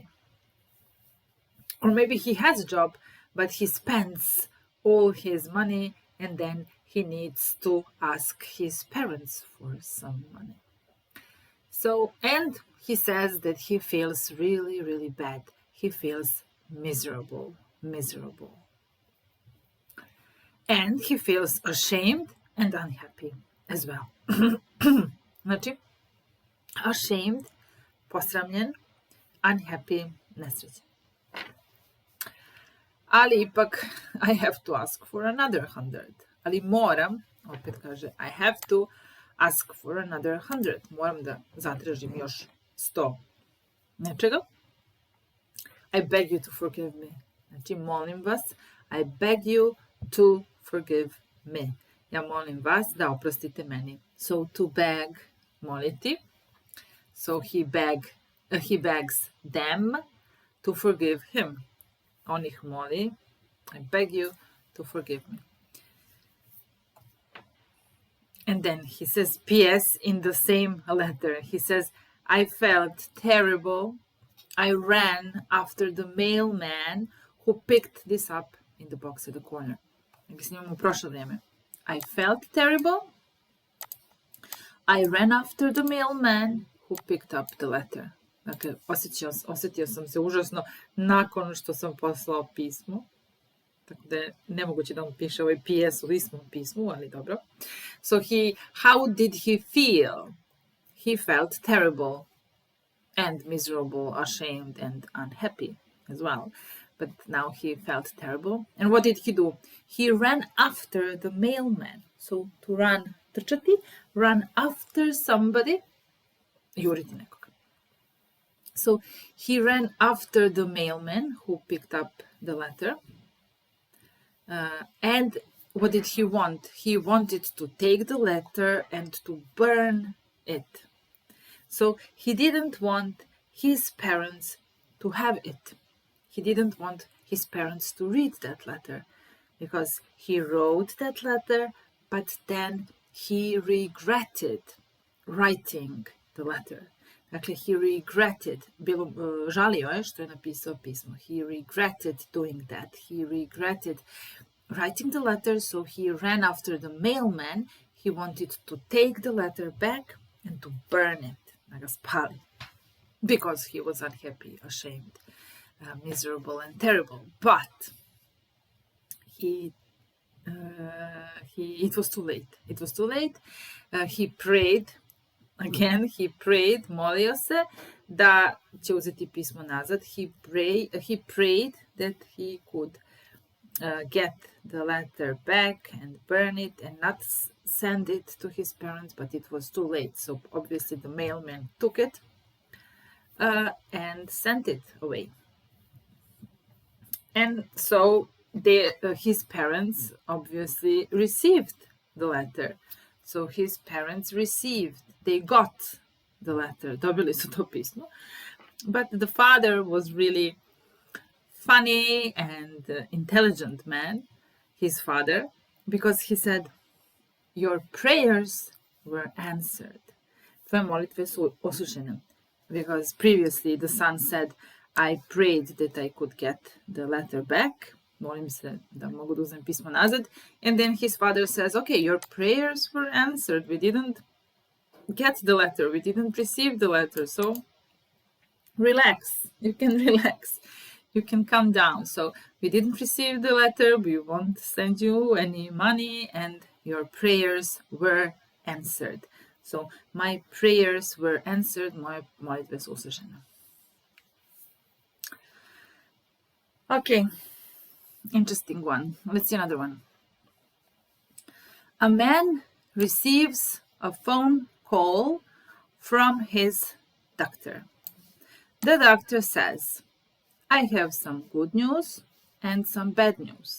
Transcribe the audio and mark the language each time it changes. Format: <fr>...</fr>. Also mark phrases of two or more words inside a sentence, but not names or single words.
<en>Or maybe he has a job, but he spends all his money and then he needs to ask his parents for some money. So, and he says that he feels really, really bad. He feels miserable, miserable. And he feels ashamed and unhappy as well.</en> <bs>Znači, ashamed, posramljen, unhappy, nesrećen. Ali ipak,</bs> <en>I have to ask for another 100.</en> <bs>Ali moram, opet kaže,</bs> <en>I have to ask for another 100.</en> <bs>Moram da zatražim još 100 nečega.</bs> <en>I beg you to forgive me.</en> <bs>Znači, molim vas,</bs> <en>I beg you to forgive me.</en> <bs>Ja molim vas da oprostite meni.</bs> <en>So to beg, moliti. So he begs them to forgive him.</en> <bs>On ih moli,</bs> <en>I beg you to forgive me. And then he says, P.S. in the same letter. He says, I felt terrible. I ran after the mailman who picked this up in the box at the corner.</en> <bs>Snimamo u prošlo vrijeme.</bs> <en>I felt terrible. I ran after the mailman who picked up the letter.</en> <bs>Dakle, osjetio sam se užasno nakon što sam poslao pismo. Tako da je nemoguće da on piše ovaj PS u istom pismu, ali dobro.</bs> <en>So how did he feel? He felt terrible and miserable, ashamed and unhappy as well. But now he felt terrible. And what did he do? He ran after the mailman. So to run, trčati, run after somebody,</en> <bs>juriti nekoga.</bs> <en>So he ran after the mailman who picked up the letter. And what did he want? He wanted to take the letter and to burn it. So he didn't want his parents to have it. He didn't want his parents to read that letter because he wrote that letter, but then he regretted writing the letter. Dakle, he regretted,</en> <bs>žalio je što je napisao pismo.</bs> <en>He regretted doing that. He regretted writing the letter, so he ran after the mailman. He wanted to take the letter back and to burn it,</en> <bs>da ga spali,</bs> <en>because he was unhappy, ashamed, miserable and terrible. But it was too late. It was too late. He prayed. Again, he prayed,</en> <bs>molio se da će uzeti pismo nazad.</bs> <en>He prayed that he could get the letter back and burn it and not send it to his parents, but it was too late. So obviously the mailman took it and sent it away. And so his parents obviously received the letter. So his parents they got the letter, dobili su to pismo. But the father was really funny and intelligent man, his father, because he said, your prayers were answered.</en> <bs>Tvoje molitve su oslušene.</bs> <en>Because previously the son said, I prayed that I could get the letter back.</en> <bs>Molim se da mogu da uzmem pismo nazad.</bs> <en>And then his father says, okay, your prayers were answered. We didn't get the letter. We didn't receive the letter. So relax. You can relax. You can calm down. So we didn't receive the letter. We won't send you any money. And your prayers were answered. So my prayers were answered.</en> <bs>Moje molitve su uslišene.</bs> <en>Okay. Interesting one. Let's see another one. A man receives a phone call from his doctor. The doctor says, I have some good news and some bad news.</en>